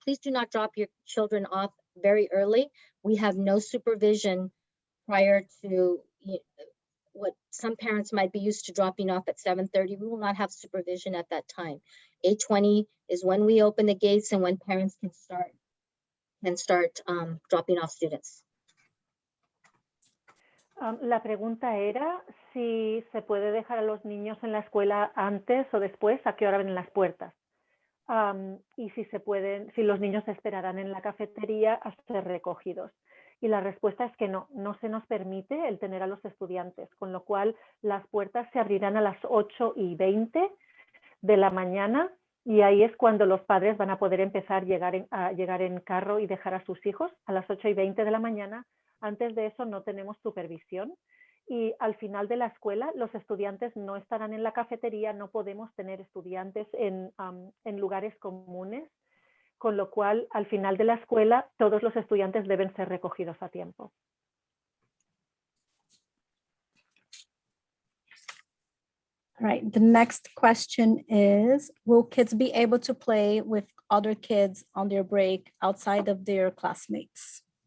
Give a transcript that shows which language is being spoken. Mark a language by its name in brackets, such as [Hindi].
[English] Please do not drop your children off very early. We have no supervision prior to what some parents might be used to dropping off at 7:30. We will not have supervision at that time. 8:20 is when we open the gates and when parents can start dropping off students. [Spanish] La pregunta era si se puede dejar a los niños en la escuela antes o después, a qué hora abren las puertas. Y si los niños esperarán en la cafetería a ser recogidos. Y la respuesta es que no se nos permite el tener a los estudiantes, con lo cual las puertas se abrirán a las 8:20 de la mañana y ahí es cuando los padres van a poder empezar a llegar en carro y dejar a sus hijos a las 8:20 de la mañana. Antes de eso no tenemos supervisión. Y al final de la escuela, los estudiantes no estarán en la cafetería, no podemos tener estudiantes en lugares comunes, con lo cual al final de la escuela todos los estudiantes deben ser recogidos a tiempo. [English] All right, the next question is, will kids be able to play with other kids on their break outside of their classmates?